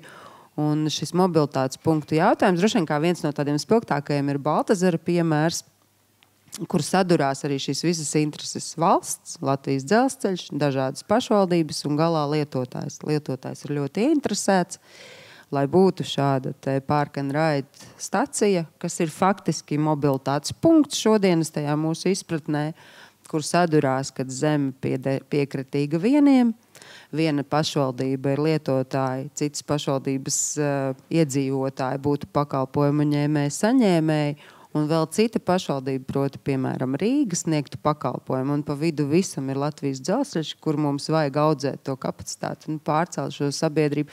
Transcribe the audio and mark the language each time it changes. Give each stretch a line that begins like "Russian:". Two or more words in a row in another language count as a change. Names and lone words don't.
Latvian: Un šis mobilitātes punktu jautājums, droši vien kā viens no tādiem spilgtākajiem ir Baltazara piemērs, kur sadurās arī šīs visas intereses valsts, Latvijas dzelzceļš, dažādas pašvaldības un galā lietotājs. Lietotājs ir ļoti interesēts, lai būtu šāda
English: park and ride
Latvian: stacija, kas ir faktiski mobilitātes punkts šodienas tajā mūsu izpratnē, kur sadurās, kad zeme piekritīga vieniem, viena pašvaldība ir lietotāji, citas pašvaldības iedzīvotāji būtu pakalpojumu ņēmēji, saņēmēji, un vēl cita pašvaldība, proti, piemēram, Rīga sniegtu pakalpojumu, un pa vidu visam ir Latvijas dzelzceļš, kur mums vajag audzēt to kapacitāti un pārcelt šo sabiedrību.